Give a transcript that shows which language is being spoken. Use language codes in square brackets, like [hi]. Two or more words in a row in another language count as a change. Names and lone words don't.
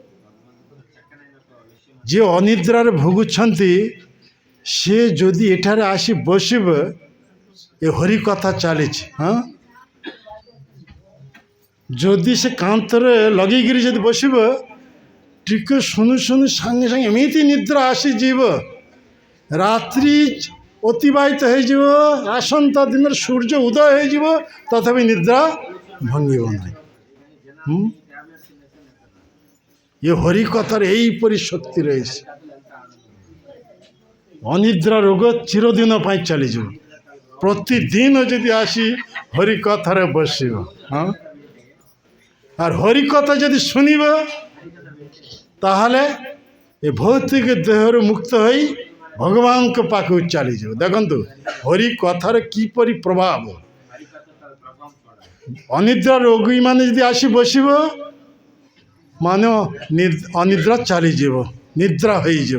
[or] ଯିଏ ଅନିଦ୍ରାରେ ଭୋଗୁଛନ୍ତି, ସେ ଯଦି ଏଠାରେ ଆସି ବସିବ, ଏ ହରି କଥା ଚାଲିଛି, ହଁ, ଯଦି ସେ କାନ୍ଥରେ ଲଗେଇକିରି ଯଦି ବସିବ, ଟିକେ ଶୁଣୁ ଶୁଣୁ ସାଙ୍ଗେ ସାଙ୍ଗେ ଏମିତି ନିଦ୍ରା ଆସିଯିବ, ରାତ୍ରି ଅତିବାହିତ ହେଇଯିବ, ଆସନ୍ତା ଦିନରେ ସୂର୍ଯ୍ୟ ଉଦୟ ହେଇଯିବ, ତଥାପି ନିଦ୍ରା ଭାଙ୍ଗିବ ନାହିଁ। ଏ ହରି କଥାରେ ଏହିପରି ଶକ୍ତି ରହିଛି। ଅନିଦ୍ରା ରୋଗ ଚିରଦିନ ପାଇଁ ଚାଲିଯିବ। ପ୍ରତିଦିନ ଯଦି ଆସି ହରି କଥାରେ ବସିବ, ହଁ, ଆଉ ହରି କଥା ଯଦି ଶୁଣିବ, ତାହେଲେ ଏ ଭୌତିକ ଦେହରୁ ମୁକ୍ତ ହୋଇ ଭଗବାନଙ୍କ ପାଖକୁ ଚାଲିଯିବ। ଦେଖନ୍ତୁ ହରି କଥାର କିପରି ପ୍ରଭାବ। ଅନିଦ୍ରା ରୋଗୀମାନେ ଯଦି ଆସି ବସିବ, ମାନେ ଅନିଦ୍ରା ଚାଲିଯିବ, ନିଦ୍ରା ହୋଇଯିବ।